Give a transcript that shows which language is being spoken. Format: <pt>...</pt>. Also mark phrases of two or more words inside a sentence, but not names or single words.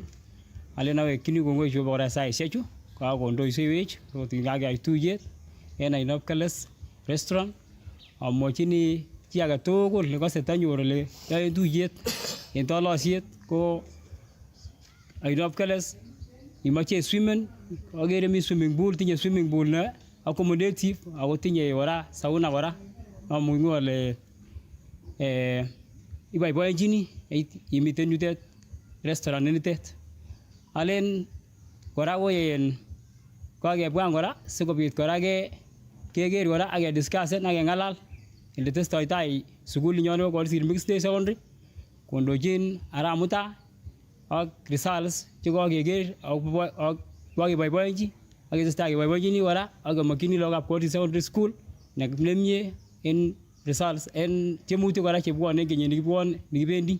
<kln>Alen awekchini kongoi Jehova kora saisiechu kakondoisewech kakeyai tuyet en ainab Keles restaurant. Amwochini chi age tugul nekose tanyor ole yoen tuyet en tolosiet ko ainab Keles imoche swimmen agere mi</kln> <en>swimming pool,</en> <kln>tinye</kln> <en>swimming pool</en> <kln>ne accommodative ako tinye kora sauna kora. Amung'u ale iboiboenchini imiten yutet restaurant nitet. Alen kora ko kakebwan kora sikobit kora keker kora ak kediscussen ak keng'alal ele testoi tai sukulinyon nebo Koilsir Mixed Day Secondary kondochin Arap Mutai ak results chekokeker ak kokeboiboenchi ak ketestai keboiboenchini kora ak kemokyini lagokab Koilsir Secondary School nemie en results en tiemutik kora chebwone en kenyit nikibendi.</kln>